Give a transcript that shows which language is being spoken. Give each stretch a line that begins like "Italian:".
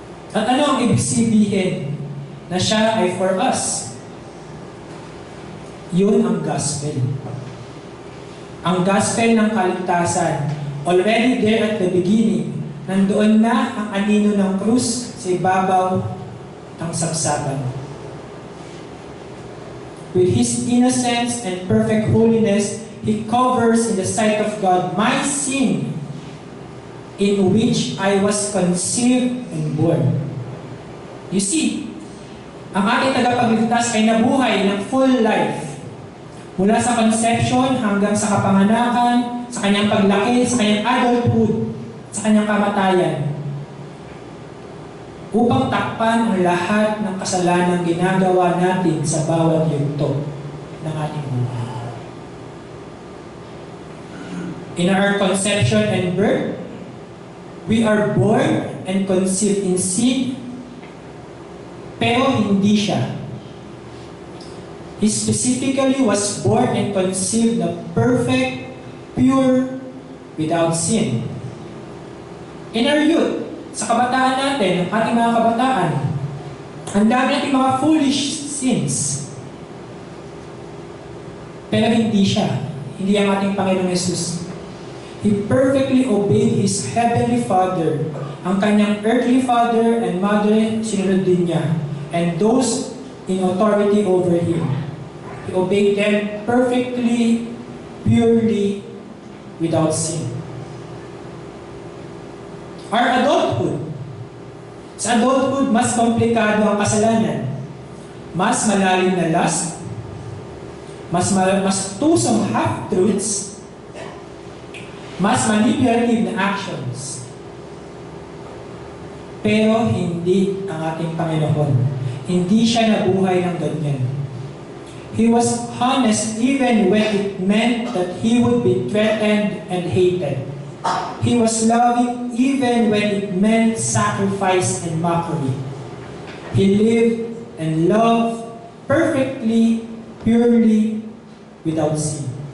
Filipino: At ano ang ibig sabihin na siya ay
English: for us?
Filipino: Yun ang gospel. Ang gospel ng kaligtasan,
English: already there at the beginning,
Filipino: nandoon na ang anino ng krus sa ibabaw ng sabsaban.
English: With His innocence and perfect holiness, He covers in the sight of God my sin, in which I was conceived and born. You see,
Filipino: ang ating tagapagligtas ay nabuhay ng
English: full life.
Filipino: Mula sa conception hanggang sa kapanganakan, sa kanyang paglaki, sa kanyang adulthood, sa kanyang kamatayan. Upang takpan ang lahat ng kasalanang ginagawa natin sa bawat yugto ng ating buhay.
English: In our conception and birth, we are born and conceived in sin,
Filipino: pero hindi siya.
English: He specifically was born and conceived na perfect, pure, without sin. In our youth,
Filipino: sa kabataan natin, ang ating mga kabataan, ang dami nating mga
English: foolish sins.
Filipino: Pero hindi siya. Hindi ang ating Panginoong Jesus.
English: He perfectly obeyed His Heavenly Father.
Filipino: Ang kanyang
English: earthly father and mother,
Filipino: sinunod din niya.
English: And those in authority over Him. He obeyed them perfectly, purely, without sin. Our adulthood.
Filipino: Sa adulthood, mas komplikado ang kasalanan. Mas malalim na lust. Mas tusong half-truths. Mas manipulative na actions. Pero hindi ang ating Panginoon. Hindi siya nabuhay ng ganyan.
English: He was honest even when it meant that He would be threatened and hated. He was loving even when it meant sacrifice and mockery. He lived and loved perfectly, purely, without sin.